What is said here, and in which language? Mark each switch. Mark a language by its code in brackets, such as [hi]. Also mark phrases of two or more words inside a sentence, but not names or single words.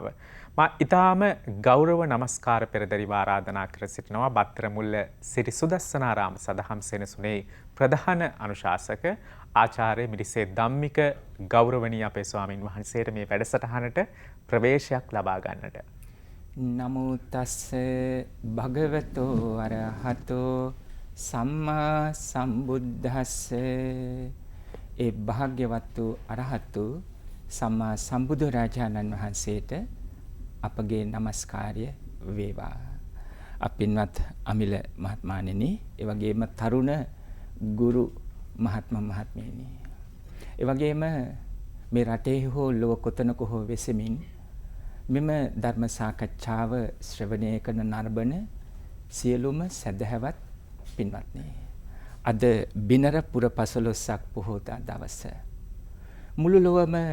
[si] මා ඊටාම ගෞරව නමස්කාර පෙරදරිව ආරාධනා කර සිටිනවා බත්තරමුල්ල සිරි සුදස්සනාරාම සදහම් සෙනසුනේ ප්‍රධාන අනුශාසක ආචාර්ය මිරිසේ ධම්මික ගෞරවනීය අපේ ස්වාමින් වහන්සේට මේ වැඩසටහනට ප්‍රවේශයක් ලබා ගන්නට. [pi] නමෝ තස්ස භගවතෝ අරහතෝ සම්මා සම්බුද්දස්ස. [si] ඒ භාග්‍යවත් වූ අරහතු සම්මා සම්බුදු රාජාණන් වහන්සේට අපගේ নমස්කාරය වේවා. අපින්වත් අමිල මහත්මයාණෙනි, ඒ වගේම තරුණ ගුරු මහත්මා මහත්මියනි, ඒ වගේම මේ රටේ හෝ ලොව කොතනක හෝ වෙසෙමින් මෙම ධර්ම සාකච්ඡාව ශ්‍රවණය කරන නරඹන සියලුම සදහැවත් පින්වත්නි, අද බිනරපුර පසළොස්වක පොහෝ දවස මුළු ලොවම